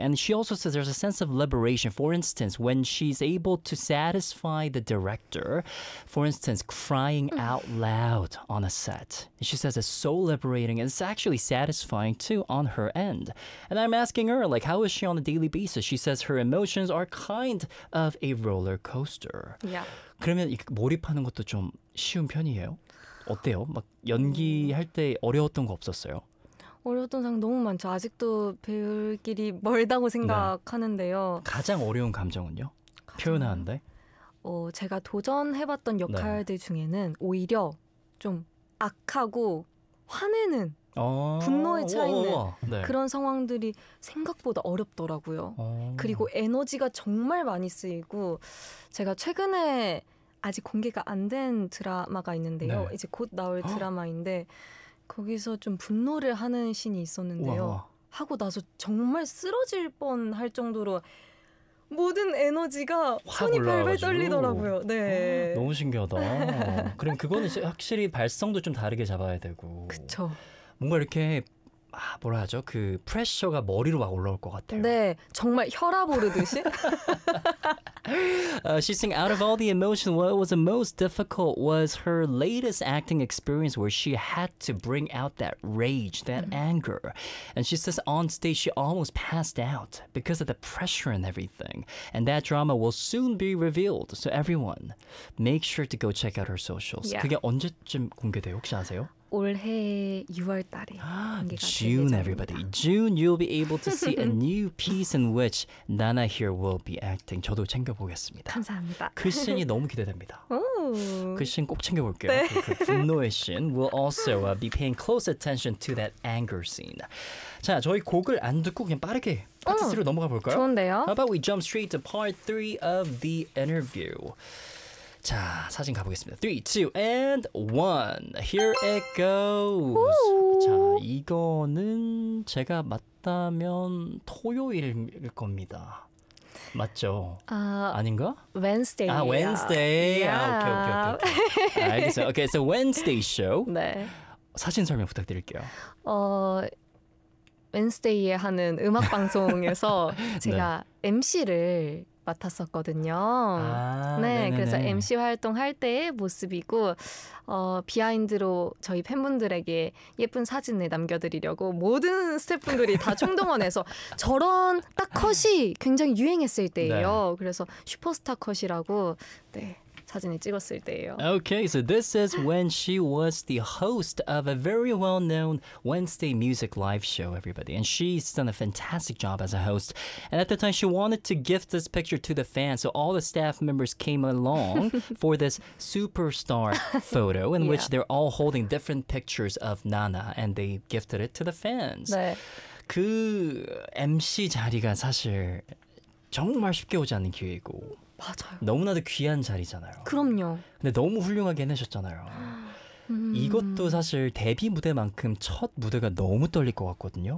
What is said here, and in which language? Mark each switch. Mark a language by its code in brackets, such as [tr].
[en] And she also says there's a sense of liberation. For instance, when she's able to satisfy the director, for instance, crying out loud on a set. She says it's so liberating and it's actually satisfying too on her end. And I'm asking her, like, how is she on a daily basis? She says her emotions are kind of a roller coaster. Yeah. [ko] 그러면 몰입하는 것도 좀 쉬운 편이에요? 어때요? 막 연기할 때 어려웠던 거 없었어요? 어려웠던 상황 너무 많죠. 아직도 배울 길이 멀다고 생각하는데요. 네. 가장 어려운 감정은요? 표현하는데? 제가 도전해봤던 역할들 네. 중에는 오히려 좀 악하고 화내는 분노에 차있는 네. 그런 상황들이 생각보다 어렵더라고요. 그리고 에너지가 정말 많이 쓰이고 제가 최근에 아직 공개가 안 된 드라마가 있는데요. 네. 이제 곧 나올 드라마인데 거기서 좀 분노를 하는 신이 있었는데요. 우와. 하고 나서 정말 쓰러질 뻔할 정도로 모든 에너지가 손이 발발 떨리더라고요. 네. 너무 신기하다. 그럼 그거는 확실히 발성도 좀 다르게 잡아야 되고. 그렇죠. 뭔가 이렇게 뭐라 하죠? 그 프레셔가 머리로 막 올라올 것 같아요. 네. 정말 혈압 오르듯이. [en] She's saying out of all the emotion, what was the most difficult was her latest acting experience where she had to bring out that rage, that anger. And she says on stage she almost passed out because of the pressure and everything. And that drama will soon be revealed. So everyone, make sure to go check out her socials. Yeah. [ko] 그게 언제쯤 공개돼요? 혹시 아세요? 올해 6월 달에 공개가 될 [en] June, everybody. June, you'll be able to see a new piece in which Nana here will be acting. [ko] 저도 챙겨보겠습니다. 감사합니다. 그 씬이 너무 기대됩니다. 오. 그 씬 꼭 챙겨볼게요. 네. 그 분노의 씬. [en] We'll also be paying close attention to that anger scene. [ko] 자, 저희 곡을 안 듣고 그냥 빠르게 파트 3로 넘어가 볼까요? 좋은데요. [en] How about we jump straight to part 3 of the interview. [ko] 자, 사진 가보겠습니다. 3, 2, and 1. [en] Here it goes. [ko] 오우. 자, 이거는 제가 맞다면 토요일일 겁니다. 맞죠? 아닌가? [en] Wednesday. 아, Wednesday. [ko] 아, 오케이. 알겠어요. 오케이, [en] so Wednesday show. [ko] 네. 사진 설명 부탁드릴게요. Wednesday에 하는 음악 방송에서 제가 네. MC를 맡았었거든요. 아, 네, 네네네. 그래서 MC 활동할 때의 모습이고 비하인드로 저희 팬분들에게 예쁜 사진을 남겨드리려고 모든 스태프분들이 다 총동원해서 저런 딱 컷이 굉장히 유행했을 때예요. 네. 그래서 슈퍼스타 컷이라고 네. 사진을 찍었을 때예요. [en] Okay, so this is when she was the host of a very well-known Wednesday music live show, everybody. And she's done a fantastic job as a host. And at the time, she wanted to gift this picture to the fans. So all the staff members came along for this superstar photo in yeah. which they're all holding different pictures of Nana. And they gifted it to the fans. [ko] 네. 그 MC 자리가 사실 정말 쉽게 오지 않는 기회이고 맞아요. 너무나도 귀한 자리잖아요. 그럼요. 근데 너무 훌륭하게 해내셨잖아요. 이것도 사실 데뷔 무대만큼 첫 무대가 너무 떨릴 것 같거든요.